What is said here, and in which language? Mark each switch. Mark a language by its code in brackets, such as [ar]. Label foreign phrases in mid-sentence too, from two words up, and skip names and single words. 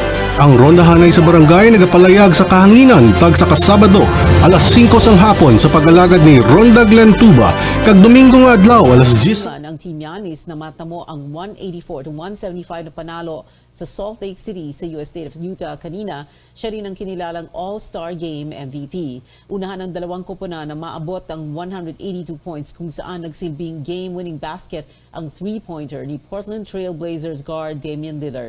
[hil] Ang Ronda Hanay sa Barangay nagapalayag sa kahanginan tag sa Kasabado alas 5 sang hapon sa pag-alagad ni Ronda Glen Tuba kag Domingo nga adlaw alas 10. [tl] Ang Team Giannis na matamo ang 184-175 na panalo sa Salt Lake City sa US State of Utah kanina. Siya rin ang kinilalang All-Star Game MVP. Unahan ng dalawang koponan na maabot ang 182 points kung saan nagsilbing game-winning basket ang three-pointer ni Portland Trail Blazers guard Damian Lillard.